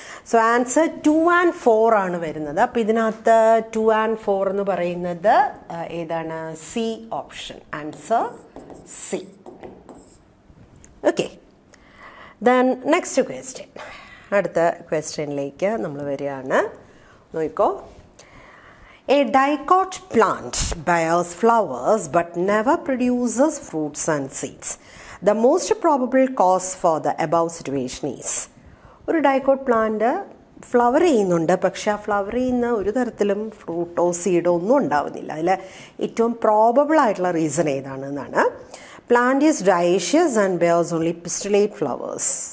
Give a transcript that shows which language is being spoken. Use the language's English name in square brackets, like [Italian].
[Malayalam] So answer 2 and 4 ആണ് വരുന്നത്. അപ്പോൾ ഇതിനകത്ത് 2 and 4 എന്ന് പറയുന്നത് ഏതാണ്? C option. [English] Answer C. Okay, then next question. [Malayalam] അടുത്ത ക്വസ്റ്റ്യനിലേക്ക് നമ്മൾ വരികയാണ്. നോക്കിക്കോ. [English] A dicot plant bears flowers but never produces fruits and seeds. The most probable cause for the above situation is. [Malayalam] ഒരു ഡൈക്കോട്ട് പ്ലാന്റ് ഫ്ലവർ ചെയ്യുന്നുണ്ട്, പക്ഷെ ആ flower ചെയ്യുന്ന ഒരു തരത്തിലും ഫ്രൂട്ടോ സീഡോ ഒന്നും ഉണ്ടാവുന്നില്ല. അതിൽ ഏറ്റവും പ്രോബബിൾ ആയിട്ടുള്ള reason ഏതാണെന്നാണ്. [English] Plant is dioecious and bears only pistillate flowers.